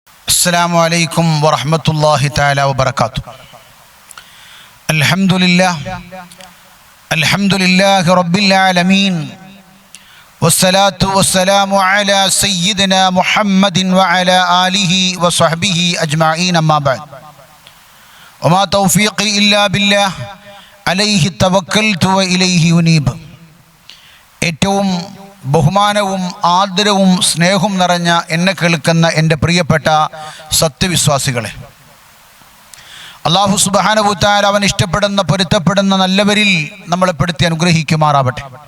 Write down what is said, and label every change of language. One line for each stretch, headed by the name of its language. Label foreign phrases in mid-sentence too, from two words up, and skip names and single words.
Arabic: السلام عليكم ورحمة الله تعالى وبركاته. الحمد لله رب العالمين والصلاة والسلام على سيدنا محمد وعلى آله وصحبه أجمعين أما بعد وما توفيقي إلا بالله عليه توكلت وإليه أنيب.
Malayalam: ഏറ്റവും ബഹുമാനവും ആദരവും സ്നേഹവും നിറഞ്ഞ എന്നെ കേൾക്കുന്ന എൻ്റെ പ്രിയപ്പെട്ട സത്യവിശ്വാസികളെ,
Arabic: الله سبحانه وتعالى
Malayalam: അവൻ ഇഷ്ടപ്പെടുന്ന പൊരുത്തപ്പെടുന്ന നല്ലവരിൽ നമ്മളെ പെടുത്തി അനുഗ്രഹിക്കുമാറാവട്ടെ.